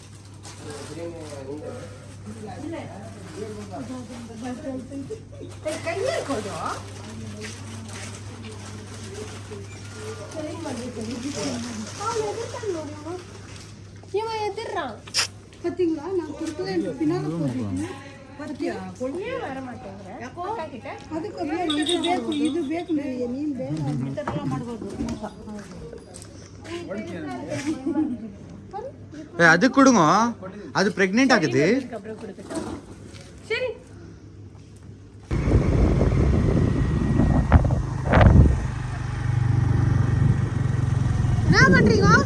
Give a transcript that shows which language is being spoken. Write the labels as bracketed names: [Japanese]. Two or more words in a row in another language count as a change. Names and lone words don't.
[Tamil] இவன் எதிர்றான் பாத்தீங்களா? நான் குடுக்கல பின்னால போறீங்க. பாத்தியா? ஏன் வர மாட்டேங்கற? அக்கா கிட்ட [Kannada] ಅದಕ್ಕೆ ಇದು ಬೇಕು ನೀನು ಬೇಡ ಇದೆಲ್ಲ ಮಾಡಬಹುದು. [Tamil] அது கொடுங்க, அது பிரெக்னென்ட் ஆகுது. சரி, என்ன பண்றீங்க?